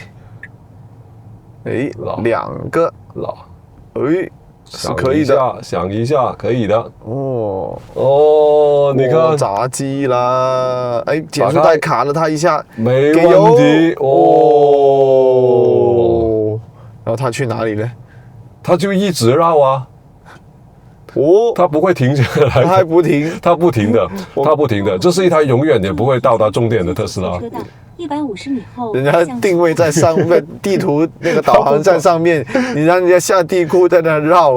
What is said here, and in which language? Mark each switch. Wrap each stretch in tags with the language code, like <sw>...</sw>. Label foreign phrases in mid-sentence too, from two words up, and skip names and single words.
<zh>誒，兩個，誒，是可以的，想一下，可以的。哦哦，你看過閘機啦，誒，減速帶卡了他一下，沒問題哦。然後他去哪裡呢？他就一直繞啊。哦，他不會停下來，他還不停，他不停的，他不停的，這是一台永遠也不會到達終點的特斯拉。 150米後，人家定位在上面，地圖那個導航在上面，你讓人家下地庫在那繞，</zh>